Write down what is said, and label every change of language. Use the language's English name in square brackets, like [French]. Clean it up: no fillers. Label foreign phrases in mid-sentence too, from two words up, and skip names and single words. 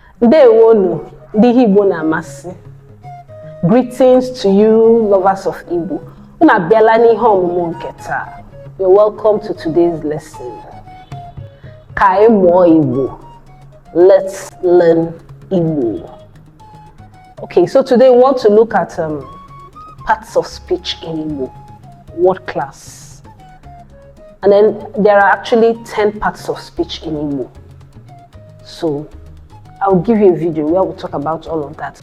[Igbo] Ndewonu, ndị Igbo na-amasị. [English] Greetings to you, lovers of Igbo. [Igbo] Unu abịala n'ihe ọmụmụ nke taa. [English] You're welcome to today's lesson. [Igbo] Ka anyị mụọ Igbo. [English] Let's learn Igbo. Okay, so today we want to look at parts of speech in Igbo, word class. And then there are actually 10 parts of speech in Igbo. So I'll give you a video where we'll talk about all of that.